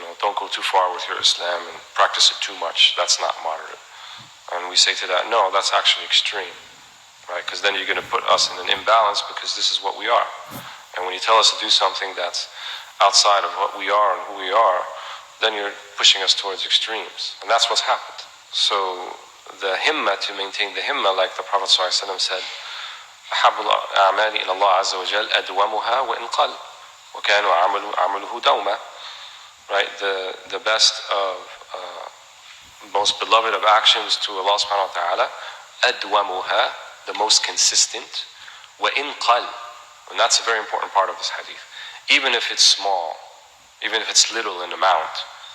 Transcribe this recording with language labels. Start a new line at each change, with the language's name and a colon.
English: Don't go too far with your Islam and practice it too much. That's not moderate. And we say to that, no, that's actually extreme, right? Because then you're going to put us in an imbalance, because this is what we are. And when you tell us to do something that's outside of what we are and who we are, then you're pushing us towards extremes. And that's what's happened. So the himma, to maintain the himma, like the Prophet ﷺ said,
Arabic: أحب الأعمال إلى الله عز وجل أدومها وإن قل وكانوا عمله دوما.
English: Right, the best of most beloved of actions to Allah subhanahu wa ta'ala, أدومها, the most consistent,
Arabic: وإن قل,
English: and that's a very important part of this hadith, even if it's small, even if it's little in amount.